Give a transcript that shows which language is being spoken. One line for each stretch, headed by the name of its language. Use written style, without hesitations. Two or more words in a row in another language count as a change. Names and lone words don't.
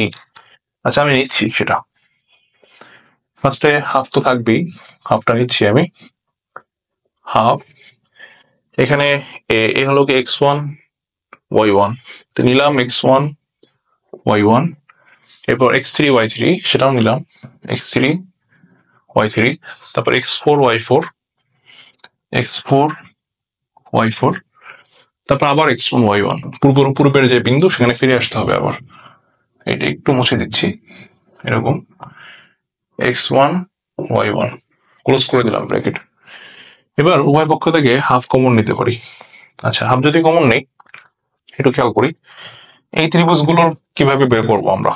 Bangla: আচ্ছা, আমি নিচ্ছি সেটা। ফার্স্টে হাফ তো থাকবেই, হাফটা নিচ্ছি আমি। হাফ, এখানে এ হলো কি x1 y1, তো নিলাম x1 y1, এরপর x3 y3 সেটাও নিলাম x3 y3, তারপর x4 y4, x4 y4, তারপর আবার x1 y1, পূর্বের যে বিন্দু সেখানে ফিরে আসতে হবে আবার। এটা একটু মুছে দিচ্ছি, এরকম x1 y1, ক্লোজ করে দিলাম ব্র্যাকেট। এবার উভয় পক্ষ থেকে হাফ কমন নিতে পারি। আচ্ছা, হাফ যদি কমন নেই, একটু খেয়াল করি এই ত্রিভুজগুলোর কিভাবে বের করবো আমরা।